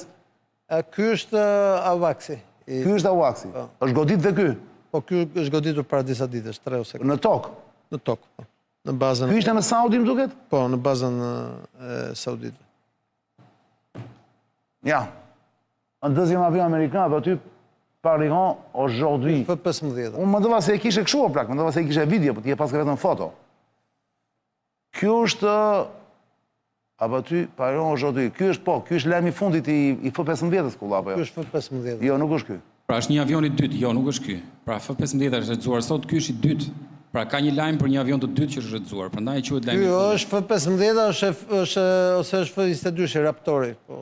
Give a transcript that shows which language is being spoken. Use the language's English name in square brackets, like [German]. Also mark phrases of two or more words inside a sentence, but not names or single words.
[Albanian] Ky është Avaxi. Ky është Avaxi. Është godit dhe ky? Po, ky është goditur para disa ditësh, 3 ose 4. Në tokë? Në tokë, po. Në bazën... Ky ishte në Saudi, më duket? Po, në bazën e Saudit. Ja. [French] Un deuxième avion américain abattu par l'Iran aujourd'hui. F-15. [Albanian] Unë më dova se e kishe kështu o plak, më dova se e kishe video, po ti e paske vetëm foto. Kjo është [French] abattu par l'Iran aujourd'hui. [Albanian] Ky është lajmi i fundit i F-15-s kulla apo jo? Ky është F-15. Jo, nuk është ky. Pra është një avion i dytë, jo, nuk është ky. Pra F-15 është rretzuar sot, ky është i dytë. Pra ka një lajm për një avion të dytë që është rretzuar, prandaj quhet lajmi i fundit. Ky është F-15 ose është F-22 Raptori, po.